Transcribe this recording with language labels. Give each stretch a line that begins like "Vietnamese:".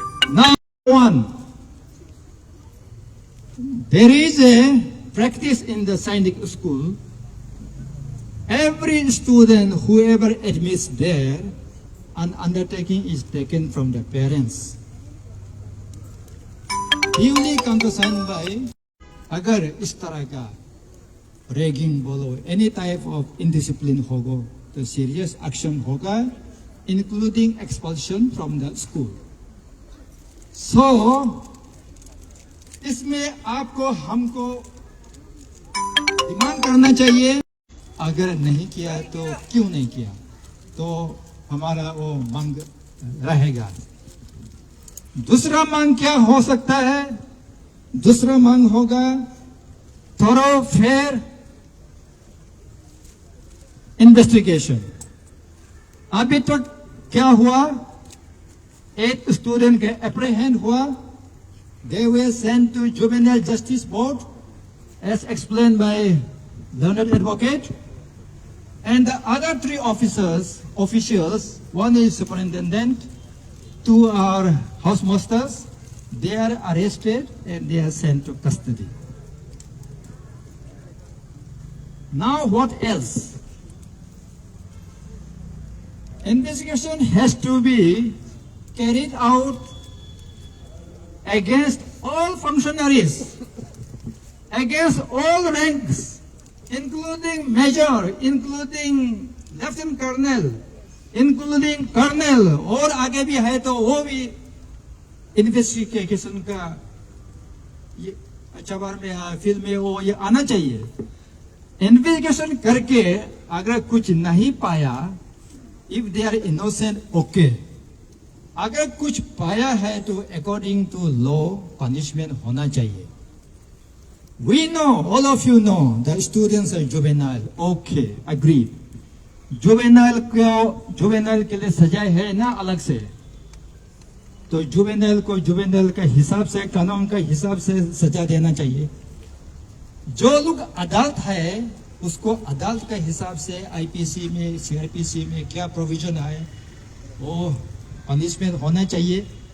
English: Now, one. There is a practice in the Sainik school. Every student, whoever admits there, an undertaking is taken from the parents. Duly countersigned by,
Hindi: अगर इस तरह का ragging बोलो,
English: Any type of indiscipline होगा तो serious action होगा, including expulsion from the school.
Hindi: सो इसमें आपको हमको डिमांड करना चाहिए, अगर नहीं किया तो क्यों नहीं किया, तो हमारा वो मांग रहेगा। दूसरा मांग क्या हो सकता है? दूसरा मांग होगा थोरो फेयर इन्वेस्टिगेशन। अभी तो क्या हुआ, एक स्टूडेंट के एप्रीहेंड हुआ,
English: they were sent to Juvenile Justice Board as explained by learned advocate, and the other three officials, one is superintendent, two are housemasters, they are arrested and they are sent to custody. Now what else? Investigation has to be carried out against all functionaries, against all ranks, including major, including lieutenant colonel, including colonel,
Hindi: और आगे भी है तो वो भी investigation का ये अखबार में, फिल्म में वो ये आना चाहिए। इन्वेस्टिगेशन करके अगर कुछ नहीं पाया,
English: If they are innocent, okay.
Hindi: अगर कुछ पाया है तो अकॉर्डिंग टू लॉ पनिशमेंट होना चाहिए।
English: We know, all of you know, the students are juvenile. Okay, agree.
Hindi: Juvenile के लिए सजा है ना अलग से, तो जुवेनाइल को जुवेनाइल के हिसाब से, कानून के हिसाब से सजा देना चाहिए। जो लोग अदालत है उसको अदालत के हिसाब से आईपीसी में, सीआरपीसी में क्या प्रोविजन है वो पनिशमेंट होना चाहिए।